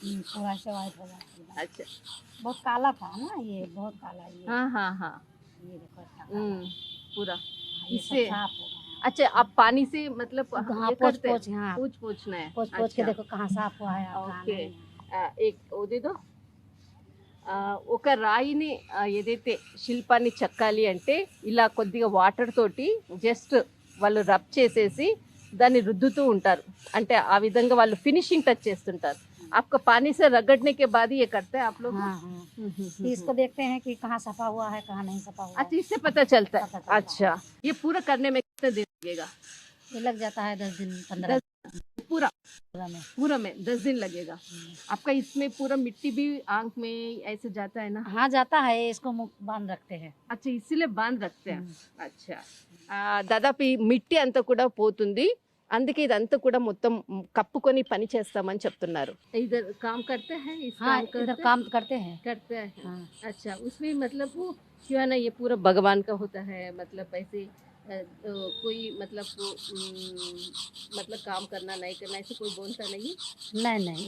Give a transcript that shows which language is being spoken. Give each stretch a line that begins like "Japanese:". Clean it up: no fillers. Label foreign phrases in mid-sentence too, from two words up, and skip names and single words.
Hindi: पूरा से वाइट हो जाता है। अच्छा, बहुत काला था ना, ये बहुत काला। ये हाँ ये देखो अच्छा पूरा ये इससे सब साफ हो गया। अच्छा, आप पानी से मतलब हाँ, ये करते हैं? पोंछ हाँ पूछना है। पोंछ के देखो कहाँ साफ हुआ है और कहाँ ఓకే. नहीं। एक वो दे दो.
Telugu: ఒక రాయిని ఏదైతే శిల్పాన్ని చెక్కాలి అంటే ఇలా కొద్దిగా వాటర్ తోటి జస్ట్ వాళ్ళు రబ్ చేసేసి దాన్ని రుద్దుతూ ఉంటారు. అంటే ఆ విధంగా వాళ్ళు
English: finishing touch
Telugu: చేస్తుంటారు.
Hindi: आपका पानी से रगड़ने के बाद ये करते हैं आप लोग? हाँ। इसको देखते हैं कि कहाँ सफा हुआ है, कहाँ नहीं सफा हुआ है। अच्छा, इससे पता चलता है। पता चलता है। अच्छा, ये पूरा करने में कितने दिन लगेगा? ये लग जाता है 10 दिन 15 पूरा में। पूरा में 10 दिन लगेगा। आपका इसमें पूरा मिट्टी भी आंख में ऐसे जाता है ना? हाँ जाता है, इसको मुंह बांध रखते हैं। अच्छा, इसीलिए बांध रखते हैं. अच्छा,
Telugu: దాదాపు ఈ మిట్టి అంతా కూడా పోతుంది, అందుకే ఇదంతా కూడా మొత్తం కప్పుకొని పని చేస్తామని చెప్తున్నారు.
Hindi: इधर काम करते हैं? इस हाँ काम इधर काम करते हैं। करते हैं। हाँ। अच्छा, उसमें मतलब वो क्यों है ना, ये पूरा भगवान का होता है, मतलब ऐसे कोई मतलब काम करना नहीं करना ऐसे कोई बोलता नहीं? नहीं